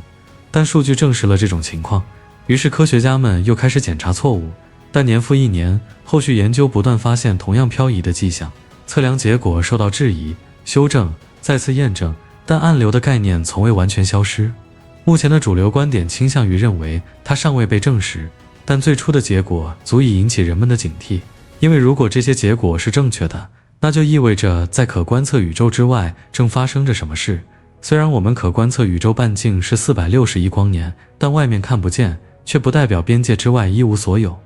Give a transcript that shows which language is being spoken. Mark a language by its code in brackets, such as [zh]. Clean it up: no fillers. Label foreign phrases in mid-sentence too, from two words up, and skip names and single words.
[zh] 但數據證實了這種情況，於是科學家們又開始檢查錯誤。但年復一年，後續研究不斷發現同樣漂移的跡象，測量結果受到質疑、修正、再次驗證，但暗流的概念從未完全消失。目前的主流觀點傾向於認為它尚未被證實，但最初的結果足以引起人們的警惕。因為如果這些結果是正確的，那就意味着在可觀測宇宙之外正發生着什麼事， 雖然我們可觀測宇宙半徑是460億光年，但外面看不見，卻不代表邊界之外一無所有。